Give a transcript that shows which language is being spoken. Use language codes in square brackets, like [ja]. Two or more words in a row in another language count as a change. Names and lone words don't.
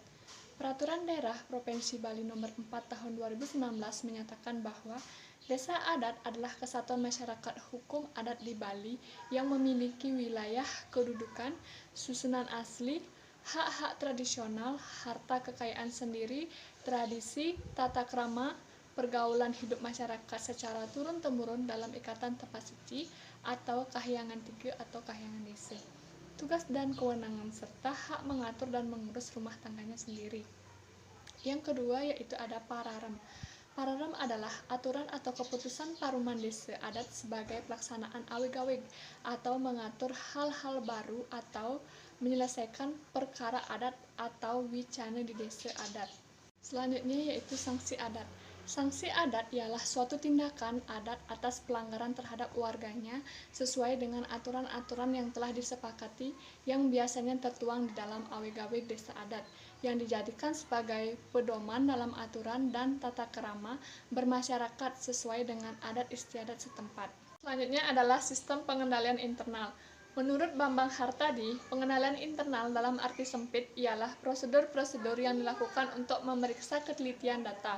[id] Peraturan Daerah Provinsi Bali Nomor 4 Tahun 2019 menyatakan bahwa Desa Adat adalah kesatuan masyarakat hukum adat di Bali yang memiliki wilayah, kedudukan, susunan asli, hak-hak tradisional, harta kekayaan sendiri, tradisi, tata krama, pergaulan hidup masyarakat secara turun-temurun dalam ikatan tempat suci atau kahyangan tiga atau kahyangan desa. Tugas dan kewenangan serta hak mengatur dan mengurus rumah tangganya sendiri. Yang kedua yaitu ada Pararem. Pararem adalah aturan atau keputusan paruman desa adat sebagai pelaksanaan awig-awig atau mengatur hal-hal baru atau menyelesaikan perkara adat atau wicana di desa adat. Selanjutnya yaitu sanksi adat. Sanksi adat ialah suatu tindakan adat atas pelanggaran terhadap warganya sesuai dengan aturan-aturan yang telah disepakati yang biasanya tertuang di dalam awig-awig desa adat yang dijadikan sebagai pedoman dalam aturan dan tata kerama bermasyarakat sesuai dengan adat istiadat setempat. Selanjutnya adalah sistem pengendalian internal. Menurut Bambang Hartadi, pengenalan internal dalam arti sempit ialah prosedur-prosedur yang dilakukan untuk memeriksa ketelitian data.